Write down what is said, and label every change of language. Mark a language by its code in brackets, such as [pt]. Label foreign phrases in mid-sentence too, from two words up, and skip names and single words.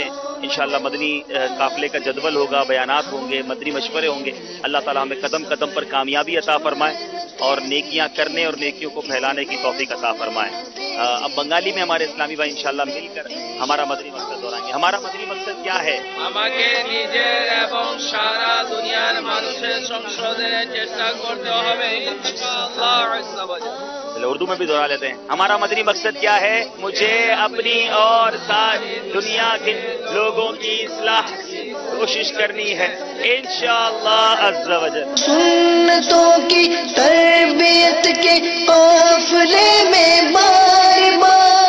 [ur] انشاءاللہ مدنی قافلے کا جدول ہوگا، بیانات ہوں گے، مدنی مشورے ہوں گے. اللہ تعالیٰ ہمیں قدم قدم پر کامیابی عطا فرمائے اور نیکیاں کرنے اور نیکیوں کو پھیلانے کی توفیق عطا فرمائے. اب بنگالی میں ہمارے اسلامی بھائی انشاءاللہ مل کر ہمارا مدنی مقصد دہرائیں گے. ہمارا مدنی مقصد کیا ہے؟ [bn] আমাকে নিজের এবং সারা দুনিয়ার মানুষের সংশোধনের চেষ্টা করতে হবে [ar] إن شاء الله عز وجل. [ur] اردو میں بھی دہرا لیتے ہیں. ہمارا مدنی مقصد کیا ہے؟ مجھے اپنی اور ساری دنیا کے لوگوں کی اصلاح کوشش کرنی ہے [ar] انشاءاللہ عز و جل. [ur] سنتوں کی تربیت کے قافلے میں بار بار.